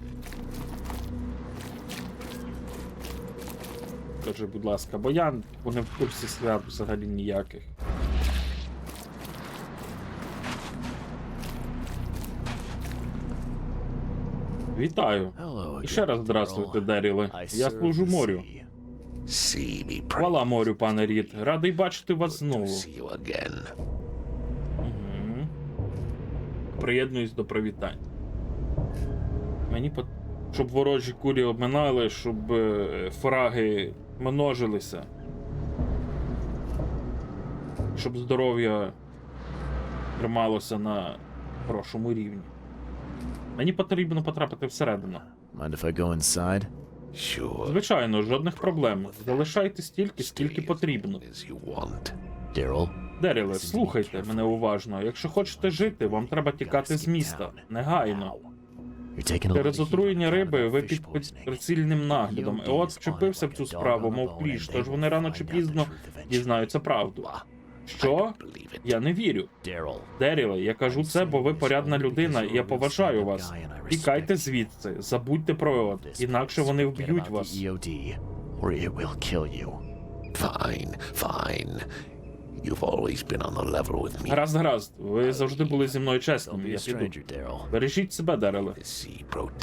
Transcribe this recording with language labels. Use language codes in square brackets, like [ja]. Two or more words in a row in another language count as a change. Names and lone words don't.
[uk] Скажи, будь ласка, бо я не в курсі свят взагалі ніяких. Вітаю. [en] Hello [uk] І ще раз [en] again, [ru] здравствуйте, [en] Daryl. [uk] Деріле. [en] I [uk] Я [en] serve [uk] служу [en] the [uk] морю. [en] sea. See me [uk] Хвала морю, пане Рід. Радий бачити вас знову. [en] see you again. Угу. [uk] Приєднуюсь до привітань. Мені щоб ворожі курі обминали, щоб фраги множилися. Щоб здоров'я трималося на хорошому рівні. Мені потрібно потрапити всередину. [en] Mind if I go inside? Sure. [uk] Звичайно, жодних проблем. Залишайте стільки, скільки потрібно. [en] As you want. Daryl, [uk] Деріле, слухайте мене уважно. Якщо хочете жити, вам треба тікати з міста. Негайно. [en] you're taking a [uk] Через [en] look at [uk] отруєння [en] you, [uk] риби ви [en] fish [uk] під [en] poisoning. [uk] прицільним наглядом. От вчепився в цю справу, мов кліш, тож вони рано чи пізно дізнаються правду. Що? [en] Believe it. [uk] Я не вірю. [en] Daryl, [uk] Деріле, я кажу це, бо ви порядна людина, і я поважаю вас. Тікайте звідси, забудьте про Еод, інакше вони вб'ють вас. [en] EOD, or it will kill you. Fine, fine. You've always been on the level with me. [uk] Гаразд, гаразд, ви завжди були зі мною [en] Don't [uk] чесними, [en] be a [uk] я піду. [en] stranger, Daryl. [uk] Бережіть себе, Деріле. [en] The sea protect.